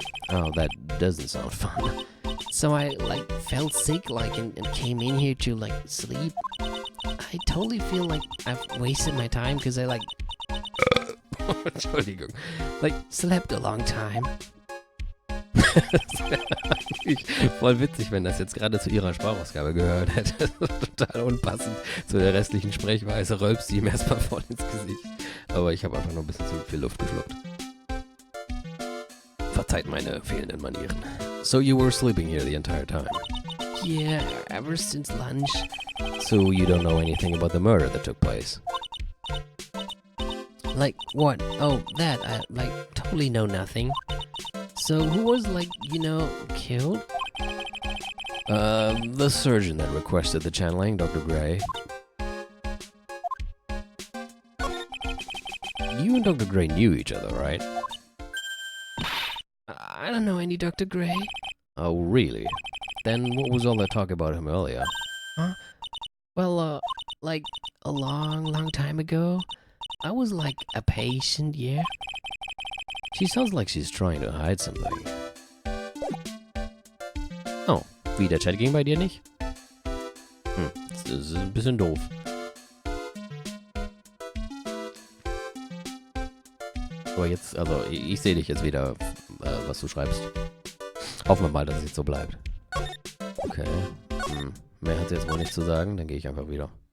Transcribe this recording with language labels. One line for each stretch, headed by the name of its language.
English: Oh, that doesn't sound fun. So I, like, felt sick, like, and came in here to, like, sleep. I totally feel like I've wasted my time because I, like...
German: Entschuldigung.
English: Like, slept a long time.
German: Voll witzig, wenn das jetzt gerade zu ihrer Sprachausgabe gehört hätte. Total unpassend zu der restlichen Sprechweise. Rülpst sie ihm erstmal voll ins Gesicht. Aber ich habe einfach nur ein bisschen zu viel Luft geschluckt. Verzeiht meine fehlenden Manieren.
English: So you were sleeping here the entire time. Yeah, ever since lunch. So you don't know anything about the murder that took place. Like, what? Oh, that. I, totally know nothing. So, who was, killed? The surgeon that requested the channeling, Dr. Gray. You and Dr. Gray knew each other, right? I don't know any Dr. Gray. Oh, really? Then what was all that talk about him earlier? Huh? Well, a long time ago, I was, a patient, yeah? She sounds like she's trying to hide something.
German: Oh, wie, der Chat ging bei dir nicht? Das ist ein bisschen doof. Aber jetzt, also, ich sehe dich jetzt wieder, was du schreibst. Hoffen wir mal, dass es jetzt so bleibt. Okay. Mehr hat sie jetzt wohl nicht zu sagen, dann gehe ich einfach wieder.